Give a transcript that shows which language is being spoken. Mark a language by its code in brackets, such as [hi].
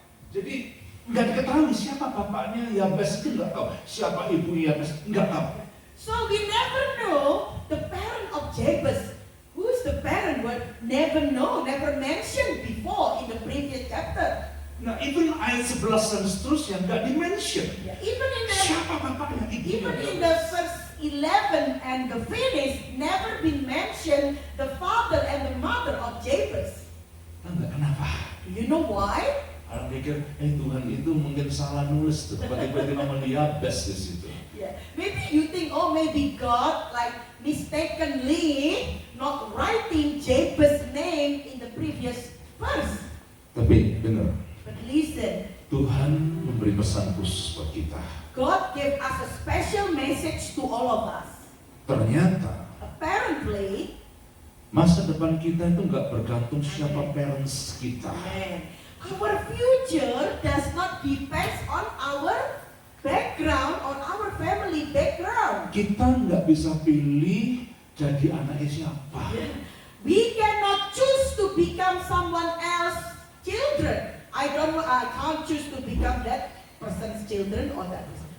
[id] Jadi nggak diketahui siapa bapaknya Yabes, itu nggak tahu, siapa ibu Yabes nggak tahu. [en] So we never know the parent of Jabez. Who is the parent? But never know, never mentioned before in the previous chapter. [id] Nah, even ayat 11 dan seterusnya nggak dimention. [en] Yeah, even [id] Siapa bapaknya? [en] in the verse 11 and the finish, never been mentioned the father and the mother of Jabez. [id] Enggak, kenapa? [en] Do you know why? [id] Orang pikir, Tuhan itu mungkin salah nulis tuh, tiba-tiba nama Yabes di situ. [en] Yeah, maybe you think, oh, maybe God like mistakenly not writing Jabez's name in the previous verse. [id] Tapi dengar, [en] But listen, [id] Tuhan memberi pesan khusus buat kita. [en] God gave us a special message to all of us. [id] Ternyata [en] Apparently, [id] masa depan kita itu nggak bergantung siapa [en] parents [id] kita. [en] our future does not depend on our background, on our family background. [id] Kita nggak bisa pilih jadi anaknya siapa. [en] We cannot choose to become someone else's children. I can't choose to become that person's children or that person.